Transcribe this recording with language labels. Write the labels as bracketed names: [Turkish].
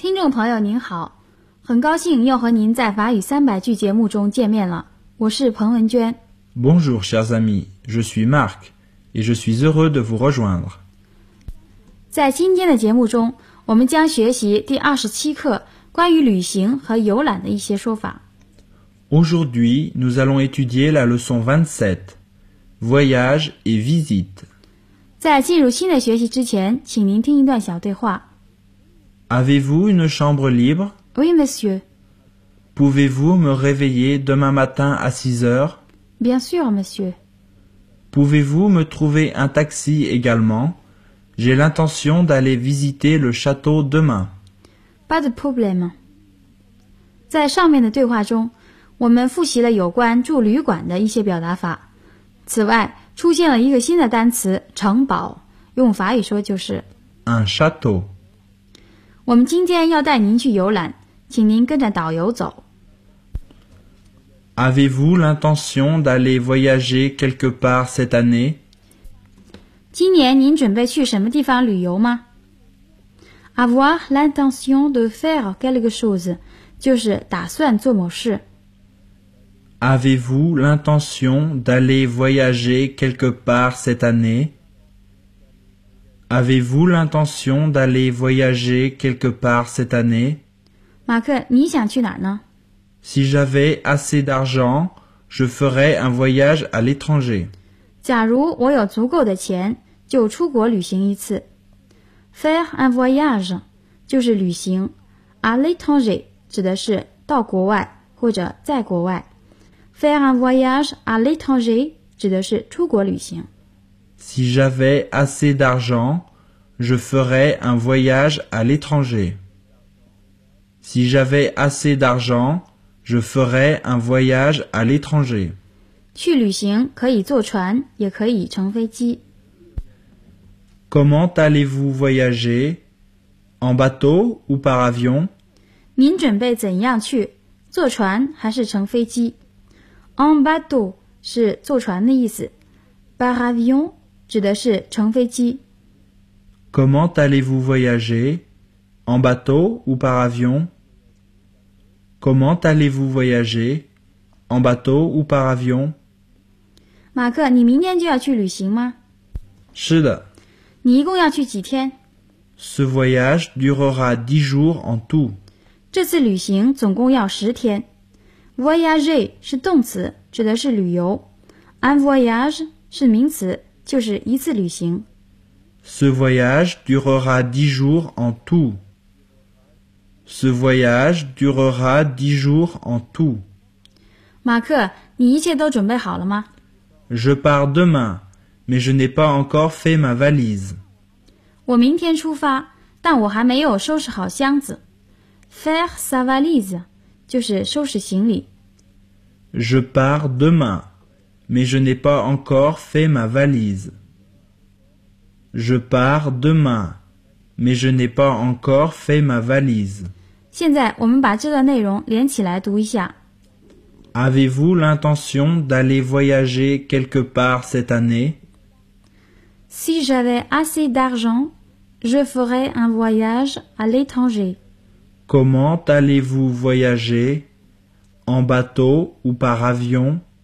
[Chinese] 朋友您好，很高兴又和您在法语三百句节目中见面了。我是彭文娟。 [French] Bonjour, chers amis, je suis Marc, et je suis heureux de vous rejoindre. [Chinese] 在今天的节目中，我们将学习第27课关于旅行和游览的一些说法。 [French] Aujourd'hui, nous allons étudier la leçon 27, voyage et visite. [Chinese] 在进入新的学习之前，请您听一段小对话。 [French] Avez-vous une chambre libre? Oui, monsieur. Pouvez-vous me réveiller demain matin à 6h? Bien sûr, monsieur. Pouvez-vous me trouver un taxi également? J'ai l'intention d'aller visiter le château demain. Pas de problème. [Chinese] 在上面的对话中，我们复习了有关住旅馆的一些表达法。此外，出现了一个新的单词“城堡”，用法语说就是 [French] un château。 [Chinese] 我们今天要带您去游览，请您跟着导游走。 [French] Avez-vous l'intention d'aller voyager quelque part cette année? [Chinese] 今年您准备去什么地方旅游吗？ [French] Avoir l'intention de faire quelque chose, [Chinese] 就是打算做某事。 [French] Avez-vous l'intention d'aller voyager quelque part cette année? Avez-vous l'intention d'aller voyager quelque part cette année? [Chinese] 马克，你想去哪儿呢？ [French] Si j'avais assez d'argent, je ferais un voyage à l'étranger. [Chinese] 假如我有足够的钱，就出国旅行一次。 [French] Faire un voyage, [Chinese] 就是旅行。 [French] À l'étranger, [Chinese] 指的是到国外或者在国外。 [French] Faire un voyage à l'étranger, [Chinese] 指的是出国旅行。 [French] Si j'avais assez d'argent, je ferais un voyage à l'étranger. Si j'avais assez d'argent, je ferais un voyage à l'étranger. [Chinese] 去旅行可以坐船，也可以乘飞机。 [French] Comment allez-vous voyager? En bateau ou par avion? [Chinese] 您准备怎样去？坐船还是乘飞机？ [French] En bateau [Chinese] 是坐船的意思。 [French] Par avion? [Chinese] 指的是乘飞机。 [French] Comment allez-vous voyager? En bateau ou par avion? Comment allez-vous voyager? En bateau ou par avion? [Chinese] 马克，你明天就要去旅行吗？是的。你一共要去几天？ [French] Ce voyage durera 10 jours en tout. [Chinese] 这次旅行总共要10天。 Voyager 是动词，指的是旅游。 [French] Un voyage [Chinese] 是名词。就是一次旅行。 [French] Ce voyage durera 10 jours en tout. Ce voyage durera 10 jours en tout. [Chinese] 马克，你一切都准备好了吗？ [French] Je pars demain, mais je n'ai pas encore fait ma valise. [Chinese] 我明天出发，但我还没有收拾好箱子。 [French] Faire sa valise, [Chinese] 就是收拾行李。 [French] Je pars demain. Mais je n'ai pas encore fait ma valise. Je pars demain, mais je n'ai pas encore fait ma valise. [Chinese] 现在我们把这段内容连起来读一下。 [French] Avez-vous l'intention d'aller voyager quelque part cette année? Si j'avais assez d'argent, je ferais un voyage à l'étranger. Comment allez-vous voyager? En bateau ou par avion?